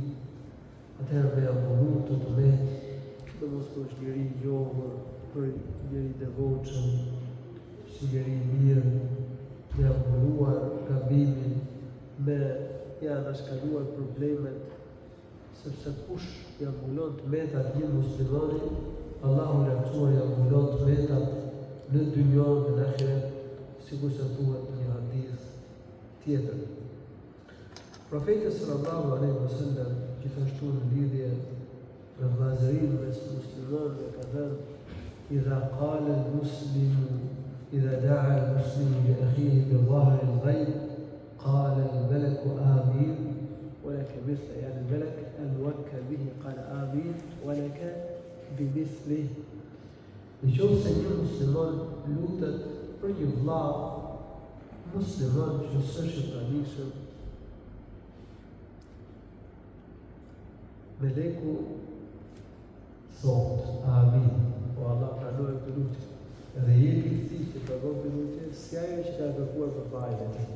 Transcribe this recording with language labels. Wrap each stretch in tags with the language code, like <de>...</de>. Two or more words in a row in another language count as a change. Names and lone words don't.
<sq>Atëherë me ambullu të tmetë, dhe mos të është njëri i njohur, për njëri devotshëm, si njëri i mirë, me ambulluar gabimin, me ja nashkaluar problemet, sepse kush i ambulon tmetat një muslimani, Allahu i lartësuar i ambulon tmetat në dynjon dhe në ahiret, sikur se thuhet në një hadith tjetër. Profeti</sq> <ar>صلى الله عليه وسلم</ar> <sq>gjithashtu në lidhje me vllazërinë mes muslimanëve ka thënë:</sq> <ar>"إذا قال المسلم إذا دعا المسلم لأخيه بظهر الغيب قال الملك آمين ولك مثل." يعني الملك الموكل به قال آمين ولك بمثله.</ar> <sq>Nëse një musliman lutet për një vëlla musliman që s'është i pranishëm, meleku thot amin, o Allah pranoj këtë lutje, dhe jepi këtij që pranon këtë lutje, si ajo që ka kërkuar për vllajën e tij.</sq>